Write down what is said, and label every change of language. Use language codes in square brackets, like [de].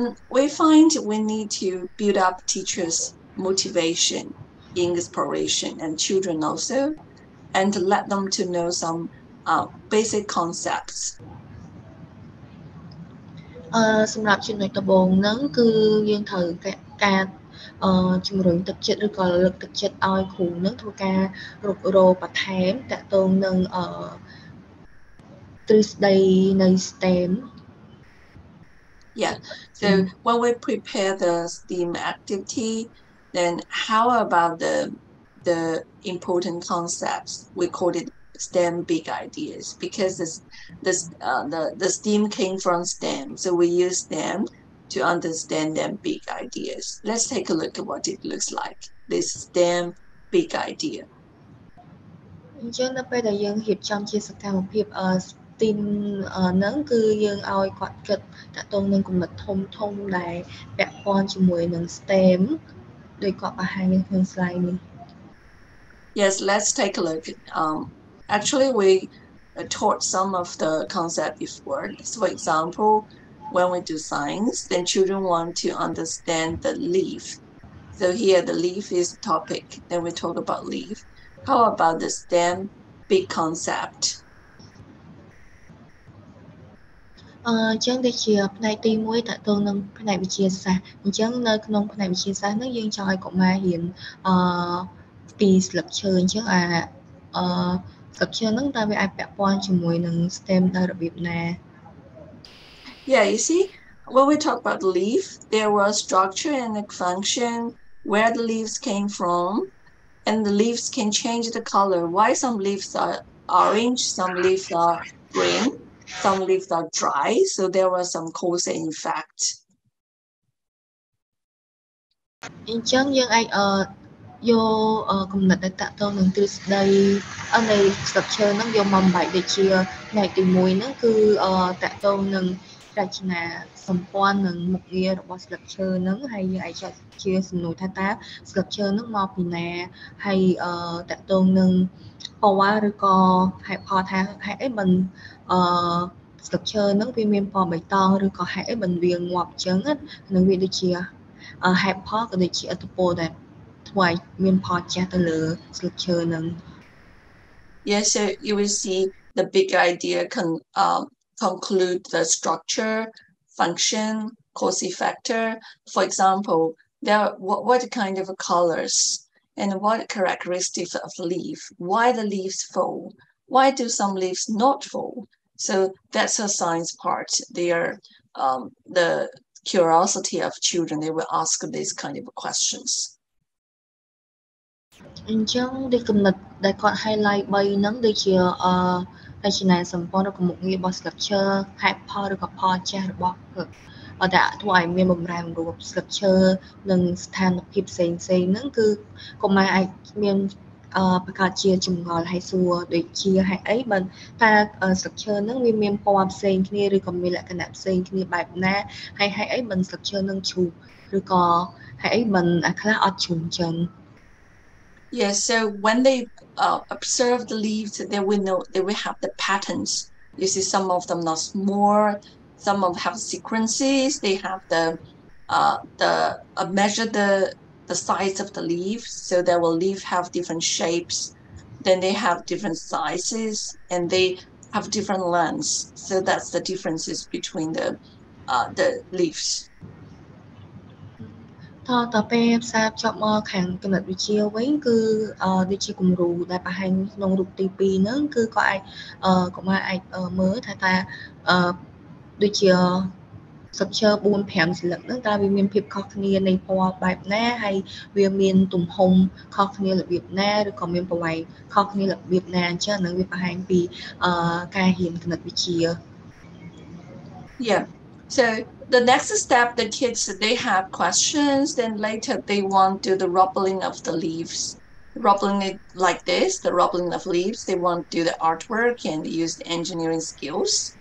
[en] We find we need to build up teachers' motivation, inspiration, and children also, and to let them to know some basic concepts. [km] សម្រាប់ចំណុចដំបូងហ្នឹងគឺយើងត្រូវការជំរុញទឹកចិត្តឬក៏លើកទឹកចិត្តឲ្យគ្រូហ្នឹងធ្វើការរុករកបន្ថែមតកតងនឹងទ្រឹស្ដីនៃ STEM. [en] Yeah, so when we prepare the STEAM activity, then how about the important concepts? We call it STEM big ideas because the STEAM came from STEM, so we use them to understand them big ideas. Let's take a look at what it looks like. This STEM big idea. [km] អញ្ចឹងនៅពេលដែលយើងរៀបចំជាសកម្មភាព STEAM ហ្នឹងគឺយើងឲ្យគាត់គិតតកតងនឹងគំនិតធំដែលពាក់ព័ន្ធជាមួយនឹង STEM ដោយគាត់បង្ហាញនៅក្នុង slide នេះ [en] Yes, let's take a look. Actually, we taught some of the concept before. So, for example, when we do science, then children want to understand the leaf. So here the leaf is the topic. Then we talk about leaf. How about the STEM big concept? [km] អញ្ចឹងដូចជាផ្នែកទី1តកតងនឹងផ្នែកវិទ្យាសាស្ត្រអញ្ចឹងនៅក្នុងផ្នែកវិទ្យាសាស្ត្រហ្នឹងយើងចង់ឲ្យកុមាររៀនពីស្លឹកឈើអញ្ចឹងស្លឹកឈើហ្នឹងតើវាអាចពាក់ព័ន្ធជាមួយនឹង STEM ដោយរបៀបណា [en] Yeah, you see, when we talk about the leaf, there was structure and the function, where the leaves came from, and the leaves can change the color. Why some leaves are orange, some leaves are green, some leaves are dry, so there was some cause and effect. [km] អញ្ចឹងយើងអាចយកគំនិតដែលតកតងនឹងទ្រឹស្ដីនៃស្លឹកឈើហ្នឹងយកមកបំបែកដូចជាផ្នែកទី1ហ្នឹងគឺតកតងនឹងរចនាសម្ព័ន្ធនិងមុខងាររបស់ស្លឹកឈើហ្នឹងហើយយើងអាចចាត់ជាសំណួរថាតើស្លឹកឈើហ្នឹងមកពីណាហើយតកតងនឹងពណ៌ឬក៏ហេតុផលថាហេតុអីមិន ស្លឹកឈើហ្នឹងវាមានពណ៌បៃតងឬក៏ហេតុអីមិនវាងាប់អញ្ចឹងនឹងវាដូចជាហេតុផលក៏ដូចជាឥទ្ធិពលដែលធ្វើឲ្យមានផលចាស់ទៅលើស្លឹកឈើហ្នឹង [en] Yes, so you will see the big idea can conclude the structure, function, cause effector. For example, what kind of colors and what characteristics of leaf? Why the leaves fall? Why do some leaves not fall? So that's a science part. They are the curiosity of children. They will ask these kind of questions. [km] អញ្ចឹងដូចគំនិតដែលគាត់ highlight 3ហ្នឹងដូចជារចនាសម្ព័ន្ធរបស់មុខងាររបស់ស្លឹកឈើហេតុផលឬក៏ផលចាស់របស់ដែលធ្វើឲ្យមានបំរែបំរួលស្លឹកឈើនិងស្ថានភាពផ្សេងៗហ្នឹងគឺកុមារអាចមាន ប្រកាសជាចម្ងល់ហើយសួរដូចជាហេតុអីបើតើ structure ហ្នឹងវាមានពណ៌ផ្សេងគ្នាឬក៏មានលក្ខណៈផ្សេងគ្នាបែបណាហើយហេតុអីបើ structure ហ្នឹងជ្រុះឬក៏ហេតុអីបើខ្លះអត់ជ្រុះអញ្ចឹង [en] Yes, so when they observe the leaves, they will know, they will have the patterns. You see, some of them are more, some of them have sequences. They have the measure the size of the leaf, so they will leaf have different shapes. Then they have different sizes, and they have different lengths. So that's the differences between the leaves. [km] តពេលផ្សារភ្ជាប់មកខាងគណិតវិទ្យាវិញគឺដូចជាគំរូដែលបង្ហាញក្នុងរូបទី2ហ្នឹងគឺក៏អាចកុមារអាចមើលថាដូចជា structure 4-5 ស្លឹកហ្នឹងតើវាមានភាពខុសគ្នានៃពណ៌បែបណាហើយវាមានទំហំខុសគ្នារបៀបណាឬក៏មានប្រវែងខុសគ្នារបៀបណាអញ្ចឹងហ្នឹងវាបង្ហាញពីការរៀនគណិតវិទ្យា [en] Yeah. So the next step, the kids, they have questions, then later they want to do the rubbling of the leaves. Rubbling it like this, the rubbling of leaves, they want to do the artwork and use the engineering skills.